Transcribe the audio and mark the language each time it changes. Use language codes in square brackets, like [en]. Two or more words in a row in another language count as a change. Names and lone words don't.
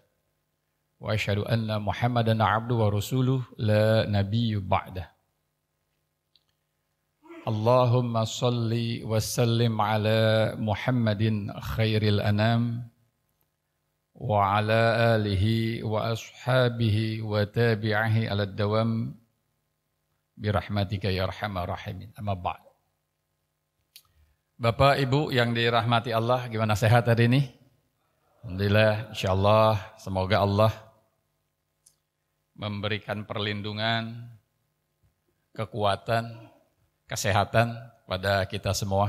[ar] وأشهد أن محمدا عبده ورسوله لا نبي بعده. اللهم صل وسلم على محمد خير الأنام وعلى آله وأصحابه وتابعيه على الدوام برحمتك يا أرحم الراحمين. أما بعد. [id] Bapak Ibu yang dirahmati Allah, gimana sehat hari ini? [ar] الحمد لله، إن شاء الله [id] semoga Allah memberikan perlindungan, kekuatan, kesehatan pada kita semua.